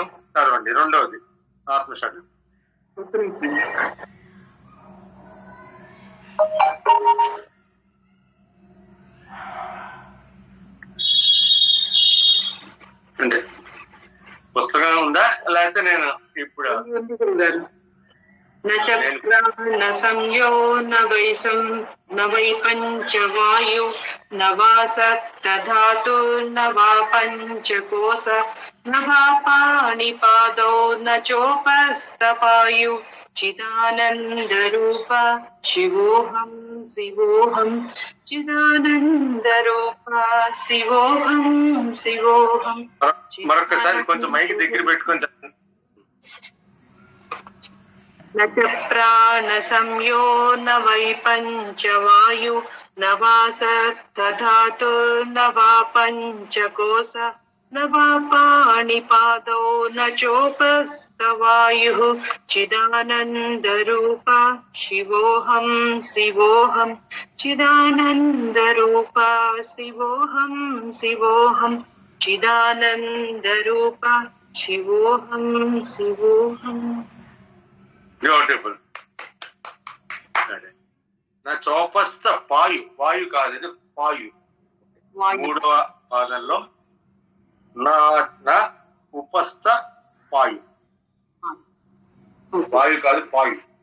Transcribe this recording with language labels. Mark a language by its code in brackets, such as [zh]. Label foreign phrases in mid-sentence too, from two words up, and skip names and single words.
[te] చదవండి. 2వది ఆత్మశక్తి. అంటే పుస్తకం ఉందా లేకపోతే నేను ఇప్పుడు? [sa] न संयो न वै पंचवायु न वा सप्तधातु न वा पंचकोश न वा पाणिपादौ न चोपस्थपायु चिदानंद रूप शिवोहम शिवोहम चिदानंद रूप शिवोहम शिवोहम. [te] మరొకసారి కొంచెం మైక్ దగ్గర పెట్టుకొని చెప్పండి. [sa] न च प्राण संयो न वै पंचवायु न वा सप्तधातु न वा पंचकोश न वा पाणिपादौ न चोपस्थवायुः चिदानंद रूप शिवोहम शिवोहम चिदानंद रूप शिवोहम शिवोहम चिदानंद रूप शिवोहम शिवोहम. [te] బ్యూటిఫుల్. [sa] నా చోపస్థ పాయు, [te] వాయు కాదు ఇది పాయు. మూడవ పాదంలో [sa] నా ఉపస్థ పాయు, [te] వాయు కాదు పాయు.